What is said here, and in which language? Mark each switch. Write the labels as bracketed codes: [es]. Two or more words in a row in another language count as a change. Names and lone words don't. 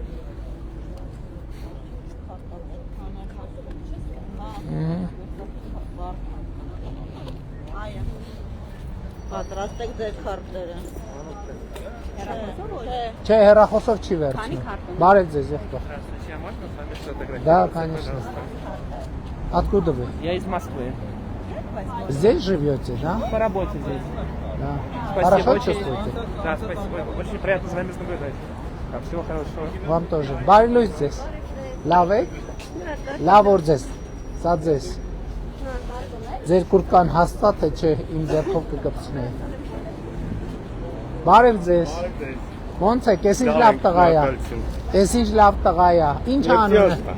[hy] Պատրաստ եք ձեր քարտերը։ Չէ, հեռախոսով չի վերցնում։ Բարև ձեզ, եղբայր։ [ru] Да, конечно. Откуда вы? Я из Москвы. Здесь живете, да? По работе здесь. Да. Спасибо, Хорошо очень. чувствуете? Да, спасибо. Очень приятно за вами наблюдать. Так, всего хорошего. Вам тоже. [hy] Բարի լույս ձեզ։ Լավ եք։ Լավ օր ձեզ։ Սա ձեզ։ Ձեր կուրկան հաստատ է, չէ, իմ ձեռքով կկպցնեի։ Բարև ձեզ։ Ոնց եք, ես ինչ լավ տղա է։ Ես ինչ լավ տղա է։ Ինչ անում է։